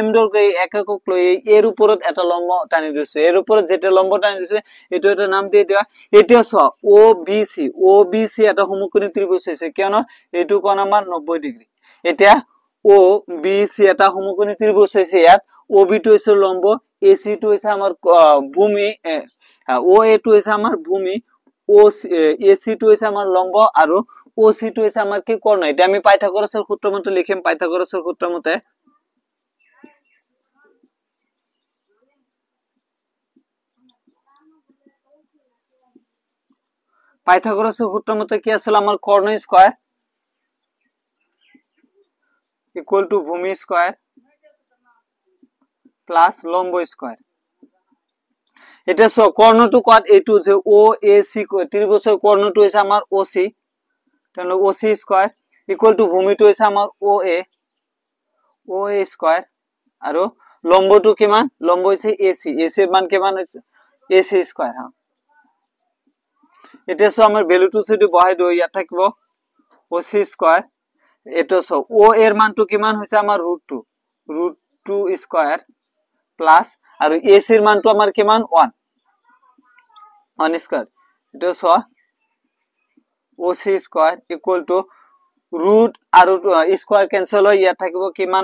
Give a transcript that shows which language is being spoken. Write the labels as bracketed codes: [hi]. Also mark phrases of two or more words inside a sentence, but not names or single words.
[as] দৈৰ্ঘ্য এক একক লৈ এর ওপৰত এটা লম্ব টানি দিছো এর ওপৰত যেটা লম্ব টানি দিছো এইটো এটা নাম দি দিয়া এতিয়া চোৱা OBC এটা সমকোণী ত্ৰিভুজ হৈছে কিয়নো এইটো কোণ আমাৰ 90 ডিগ্ৰী এতিয়া OBC এটা সমকোণী ত্ৰিভুজ হৈছে ইয়াত OB টো হৈছে লম্ব AC টো হৈছে আমাৰ ভূমি OA টো হৈছে আমাৰ ভূমি AC টো হৈছে আমাৰ লম্ব আৰু OC টো হৈছে আমাৰ কি কৰ্ণ এটা আমি পাইথাগোৰাছৰ সূত্ৰ মতে লিখিম পাইথাগোৰাছৰ সূত্ৰ মতে [bn] পাইথাগোরাসের সূত্র মতে কি আসলে আমার কর্ণ [en] square equal to [bn] ভূমি [en] square plus [bn] লম্ব স্কয়ার এটা কর্ণটো কত এইটো যে OAC ত্রিভুজের কর্ণটো হইছে আমার OC তাহলে OC [en] square equal to [bn] ভূমিটো হইছে আমার OA স্কয়ার আর লম্বটো কিমান লম্ব হইছে AC এর মান কিমান হইছে AC স্কয়ার হ্যাঁ এটা সো আমার ভ্যালুটো যদি বহাই দেই ইয়া থাকবো OC স্কয়ার এটা সো O এর মানটো কিমান হইছে আমার √2 [en] square plus [bn] আর AC এর মানটো আমার কিমান 1 স্কয়ার এটা সো OC [en] square equal to [bn] √, আর স্কয়ার ক্যান্সেল হয় ইয়া থাকবো কিমান